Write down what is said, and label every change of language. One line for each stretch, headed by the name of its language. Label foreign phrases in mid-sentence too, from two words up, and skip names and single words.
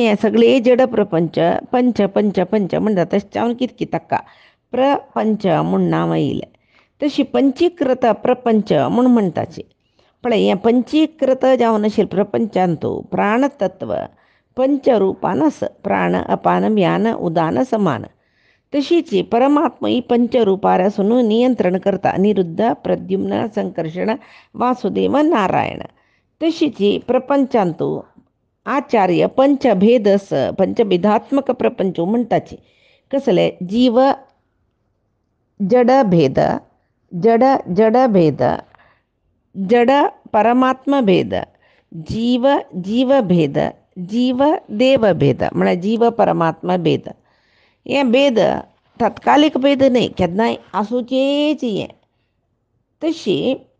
Konkani: हे सगळे जड प्रपंच पंच पंच पंच म्हणटा तशें कितकी तक्का प्रपंच म्हण नांव येयलें तशी पंचीकृत प्रपंच म्हण म्हणटाची पळय हें पंचीकृत जावन आशिल्लें प्रपंचांतू प्राणतत्व पंचरुपानस प्राण अपान व्यान उदान समान तशीच परमात्मा ही पंचरुपार आसून नियंत्रण करता अनिरुद्ध प्रद्युम्न संकर्षण वासुदेव नारायण तशीच प्रपंचांतू आचार्य पंचभेदस पंचभेदात्मक प्रपंच म्हणटाची कसले जीव जड भेद जड जड भेद जड परमात्मा भेद जीव जीव भेद जीव देव भेद म्हळ्यार जीव परमात्मा भेद हे भेद तात्कालिक भेद न्ही केन्नाय आसूचेच हे तशी